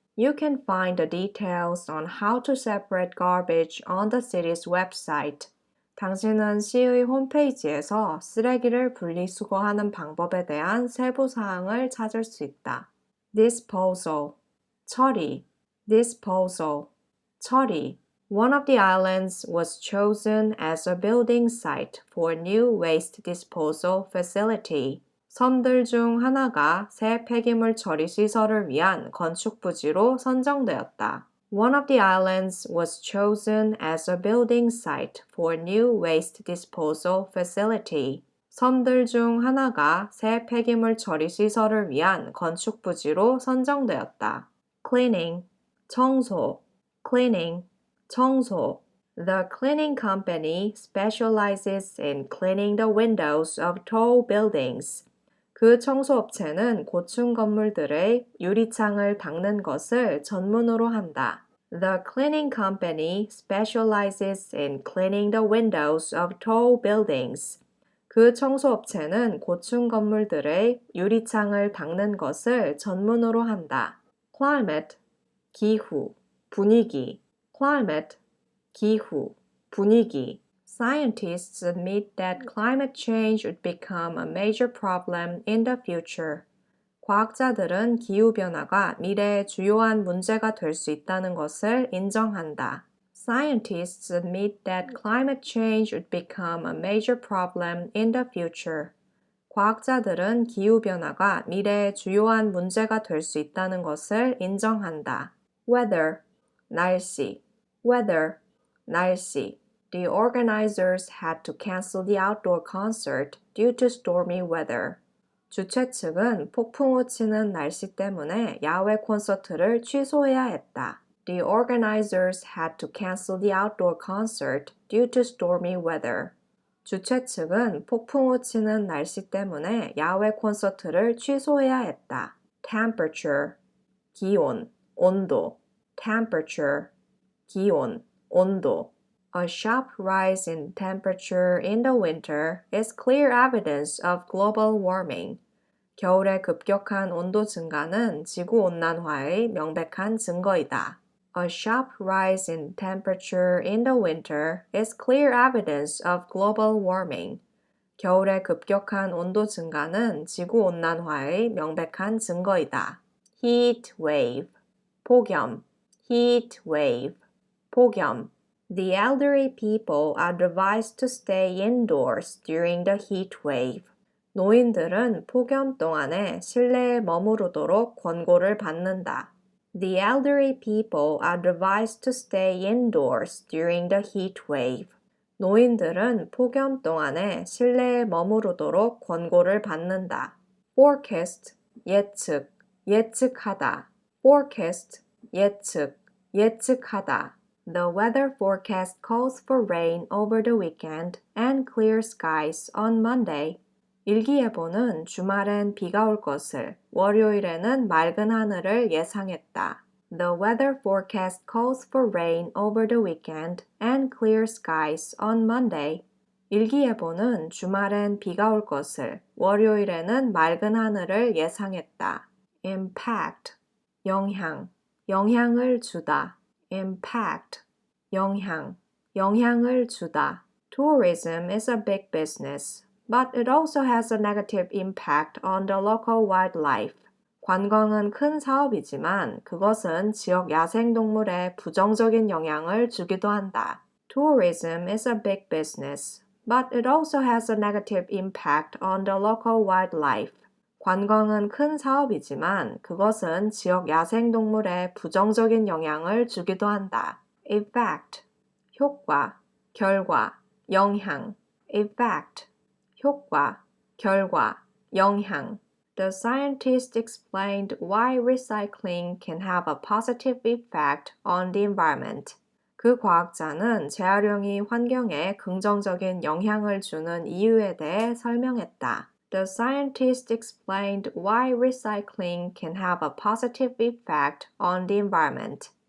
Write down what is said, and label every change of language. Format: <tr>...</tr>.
<en>You can find the details on how to separate garbage on the city's website.</en> <ko>당신은 시의 홈페이지에서 쓰레기를 분리수거하는 방법에 대한 세부 사항을 찾을 수 있다.</ko> <en>Disposal, 처리, disposal, 처리. One of the islands was chosen as a building site for a new waste disposal facility.</en> <ko>섬들 중 하나가 새 폐기물 처리 시설을 위한 건축 부지로 선정되었다.</ko> <en>One of the islands was chosen as a building site for a new waste disposal facility.</en> <ko>섬들 중 하나가 새 폐기물 처리 시설을 위한 건축 부지로 선정되었다.</ko> <en>Cleaning, 청소, cleaning, 청소. The cleaning company specializes in cleaning the windows of tall buildings.</en> <ko>그 청소업체는 고층 건물들의 유리창을 닦는 것을 전문으로 한다.</ko> <en>The cleaning company specializes in cleaning the windows of tall buildings.</en> <ko>그 청소업체는 고층 건물들의 유리창을 닦는 것을 전문으로 한다. Climate, 기후, 분위기. Climate, 기후, 분위기.</ko> <en>Scientists admit that climate change would become a major problem in the future.</en> <ko>과학자들은 기후변화가 미래의 주요한 문제가 될 수 있다는 것을 인정한다.</ko> <en>Scientists admit that climate change would become a major problem in the future.</en> <ko>과학자들은 기후변화가 미래의 주요한 문제가 될 수 있다는 것을 인정한다.</ko> <en>Weather, 날씨, weather, 날씨. The organizers had to cancel the outdoor concert due to stormy weather.</en> <ko>주최 측은 폭풍우 치는 날씨 때문에 야외 콘서트를 취소해야 했다.</ko> <en>The organizers had to cancel the outdoor concert due to stormy weather.</en> <ko>주최 측은 폭풍우 치는 날씨 때문에 야외 콘서트를 취소해야 했다. Temperature, 기온, 온도. Temperature, 기온, 온도.</ko> <en>A sharp rise in temperature in the winter is clear evidence of global warming.</en> <ko>겨울의 급격한 온도 증가는 지구온난화의 명백한 증거이다.</ko> <en>A sharp rise in temperature in the winter is clear evidence of global warming.</en> <ko>겨울의 급격한 온도 증가는 지구온난화의 명백한 증거이다.</ko> <en>Heat wave, 폭염, heat wave, 폭염. The elderly people are advised to stay indoors during the heat wave.</en> <ko>노인들은 폭염 동안에 실내에 머무르도록 권고를 받는다.</ko> <en>The elderly people are advised to stay indoors during the heat wave.</en> <ko>노인들은 폭염 동안에 실내에 머무르도록 권고를 받는다. Forecast, 예측, 예측하다. Forecast, 예측, 예측하다.</ko> <en>The weather forecast calls for rain over the weekend and clear skies on Monday.</en> <ko>일기예보는 주말엔 비가 올 것을, 월요일에는 맑은 하늘을 예상했다.</ko> <en>The weather forecast calls for rain over the weekend and clear skies on Monday.</en> <ko>일기예보는 주말엔 비가 올 것을, 월요일에는 맑은 하늘을 예상했다. Impact, 영향, 영향을 주다. Impact, 영향, 영향을 주다.</ko> <en>Tourism is a big business, but it also has a negative impact on the local wildlife.</en> <ko>관광은 큰 사업이지만 그것은 지역 야생동물에 부정적인 영향을 주기도 한다.</ko> <en>Tourism is a big business, but it also has a negative impact on the local wildlife.</en> <ko>관광은 큰 사업이지만 그것은 지역 야생동물에 부정적인 영향을 주기도 한다. Effect, 효과, 결과, 영향. Effect, 효과, 결과, 영향.</ko> <en>The scientist explained why recycling can have a positive effect on the environment.</en> <ko>그 과학자는 재활용이 환경에 긍정적인 영향을 주는 이유에 대해 설명했다.</ko> <en>The scientist explained why recycling can have a positive effect on the environment.</en>